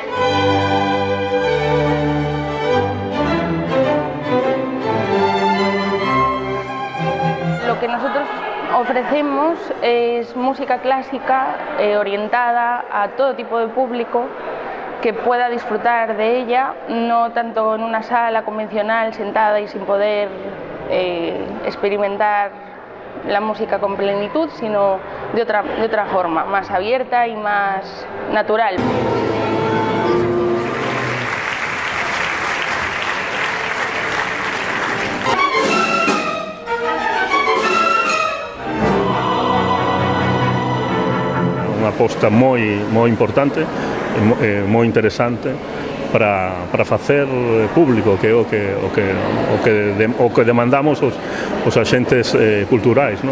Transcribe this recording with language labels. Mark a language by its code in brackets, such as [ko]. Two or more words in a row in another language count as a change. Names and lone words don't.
[es] Lo que nosotros ofrecemos es música clásica orientada a todo tipo de público que pueda disfrutar de ella, no tanto en una sala convencional sentada y sin poder experimentar la música con plenitud, sino de otra forma, más abierta y más natural. [gl] Unha aposta moi importante, moi interesante para facer público, que é o que demandamos os axentes culturais, non?